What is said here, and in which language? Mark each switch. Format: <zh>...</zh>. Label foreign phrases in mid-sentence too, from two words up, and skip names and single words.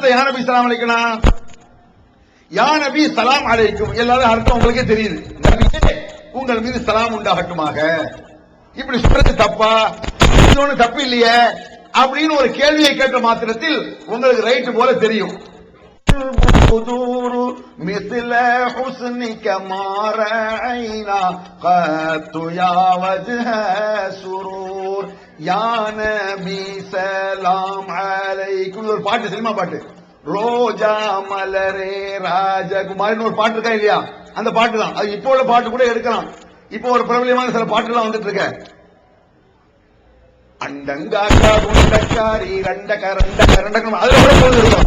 <ar>يا نبي سلام عليكم، يا نبي سلام عليكم</ar> <ta>எல்லாரும் அர்த்தம் உங்களுக்கே தெரியுது. நபியே உங்கள் மீது சலாம் உண்டாகட்டுமாக. இப்படி சொல்றது தப்பா? இன்னொன்னு தப்பு இல்லையே அப்படின்னு ஒரு கேள்வியை கேட்ட மாத்திரத்தில் உங்களுக்கு ரைட் போல தெரியும்.</ta> <ar>مثل حسنك ما رأينا قط يا وجه سرور يا نبي سلام عليكم.</ar> <ta>ஒரு பாட்டு, சினிமா பாட்டு, ரோஜா மலரே ராஜகுமாரின்னு ஒரு பாட்டு இருக்கா இல்லையா? அந்த பாட்டு தான். அது இப்போ உள்ள பாட்டு கூட எடுக்கலாம். இப்போ ஒரு பிரபலமான சில பாட்டுலாம் வந்துட்டு இருக்க. அண்டங்காக்கா குண்டக்காரி ரண்டக ரண்டக ரண்டக அதுல கூட போது இருக்கும்.</ta>